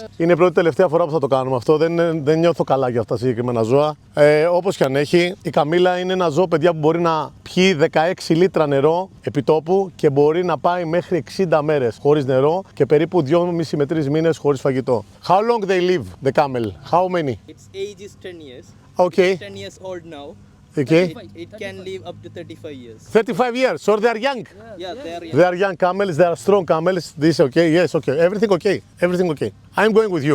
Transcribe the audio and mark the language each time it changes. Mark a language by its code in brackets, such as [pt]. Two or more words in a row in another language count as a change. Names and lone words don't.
[el] Είναι η πρώτη τελευταία φορά που θα το κάνουμε αυτό, δεν νιώθω καλά για αυτά τα συγκεκριμένα ζώα. Όπως κι αν έχει, η καμήλα είναι ένα ζώο, παιδιά, που μπορεί να πιει 16 λίτρα νερό επί τόπου και μπορεί να πάει μέχρι 60 μέρες χωρίς νερό και περίπου 2,5 με 3 μήνες χωρίς φαγητό. [en] How long they live, the camel? How many? Its age is 10 years. Okay. It's 10 years old now. Okay. It can live up to 35 years. 35 years, so they are young. Yeah, they are young. They are young camels, they are strong camels. This okay, yes, okay. Everything okay, everything okay. I'm going with you.